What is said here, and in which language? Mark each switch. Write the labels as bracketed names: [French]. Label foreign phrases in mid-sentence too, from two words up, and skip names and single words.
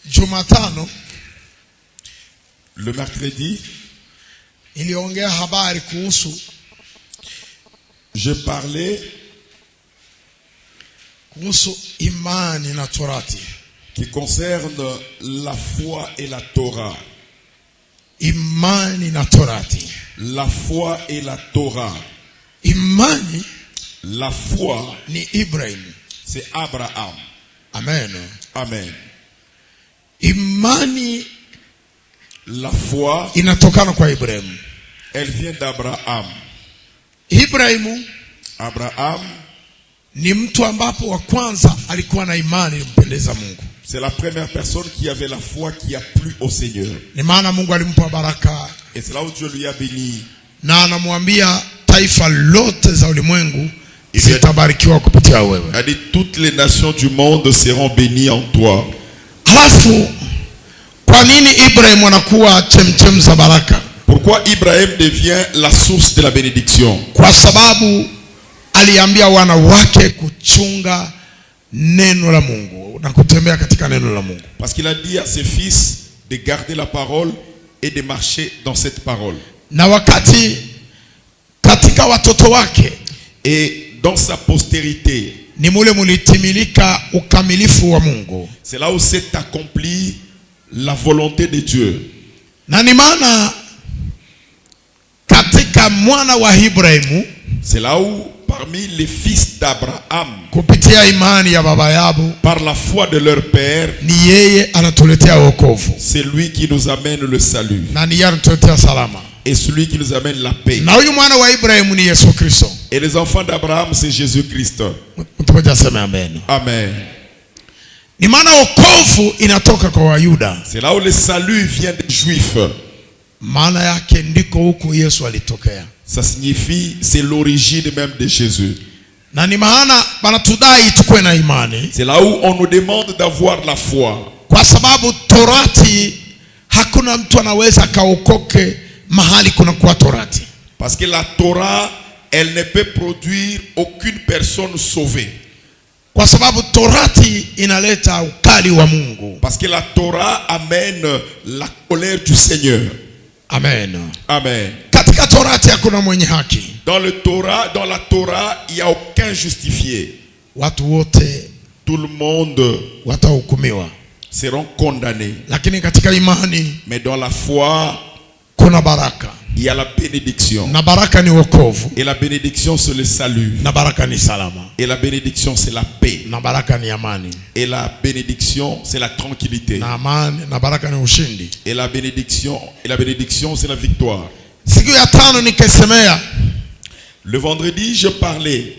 [Swahili] Jumatano, [French] le mercredi, [Swahili] niliongea habari kuhusu [French] je parlais [Swahili] imani na torati. [French] qui concerne la foi et la Torah. [Swahili] Imani na torati. [French] La foi et la Torah. [Swahili] Imani, [French] la foi, [Swahili] ni Ibrahim. [French] C'est Abraham. [Swahili] Amen. [French] Amen. [Swahili] Imani, [French] la foi, [Swahili] inatokana kwa Ibrahim. [French] Elle vient d'Abraham. Abraham [Swahili] ni mtu ambapo wa kwanza alikuwa na imani ilimpendeza Mungu. [French] C'est la première personne qui avait la foi qui a plu au Seigneur. [Swahili] Ni maana Mungu alimpa baraka. [French] Et c'est là où Dieu lui a béni. [Swahili] Na anamwambia taifa lote za ulimwengu zitabarikiwa kupitia wewe. [French] Il a dit toutes les nations du monde seront bénies en toi. [Swahili] Halafu kwa nini Ibrahim anakuwa chemchem za baraka? [French] Pourquoi Ibrahim devient la source de la bénédiction? [Swahili] Kwa sababu aliambia wana wake kuchunga neno la Mungu na kutembea katika neno la Mungu. [French] Parce qu'il a dit à ses fils de garder la parole et de marcher dans cette parole. [Swahili] Na wakati katika watoto wake, [French] et dans sa postérité, [Swahili] ni mule mulitimilika ukamilifu wa Mungu. [French] C'est là où s'est accomplie la volonté de Dieu. [Swahili] Na ni maana katika mwana wa Ibrahimu, [French] c'est là où parmi les fils d'Abraham, [Swahili] kupitia imani ya baba yao, [French] par la foi de leur père, [Swahili] ni yeye anatuletea wokovu. [French] C'est lui qui nous amène le salut. [Swahili] Na ni yeye anatuletea salama. [French] Et celui qui nous amène la paix. [Swahili] Na huyu mwana wa Ibrahimu ni Yesu Kristo. [French] Et les enfants d'Abraham, c'est Jésus-Christ. [Swahili] Amen. Ni maana wokovu inatoka kwa Wayuda. [French] C'est là où le salut vient des Juifs. [Swahili] Maana yake ndiko huko Yesu alitokea. [French] Ça signifie c'est l'origine même de Jésus. [Swahili] Na ni maana banatudai tukue na imani. [French] C'est là où on nous demande d'avoir la foi. [Swahili] Kwa sababu torati hakuna mtu anaweza kaokoke mahali kuna kwa torati. [French] Parce que la Torah, elle ne peut produire aucune personne sauvée. [Swahili] Kwa sababu torati inaleta ukali wa Mungu. [French] Parce que la Torah amène la colère du Seigneur. [Swahili] Amen. [French] Amen. [Swahili] Katika torati hakuna mwenye haki. [French] Dans la Torah, il n'y a aucun justifié. [Swahili] Watu wote, [French] tout le monde [Swahili] watahukumiwa, [French] seront condamnés. [Swahili] Lakini katika imani, [French] mais dans la foi, [Swahili] kuna baraka. [French] Il y a la bénédiction. [Swahili] Na baraka ni wokovu. [French] Et la bénédiction c'est le salut. [Swahili] Na baraka ni salama. [French] Et la bénédiction c'est la paix. [Swahili] Na baraka ni amani. [French] Et la bénédiction c'est la tranquillité. [Swahili] Na amani, na baraka ni ushindi. [French] Et la bénédiction c'est la victoire. [Swahili] Siku ya tano nikasemea. [French] Le vendredi je parlais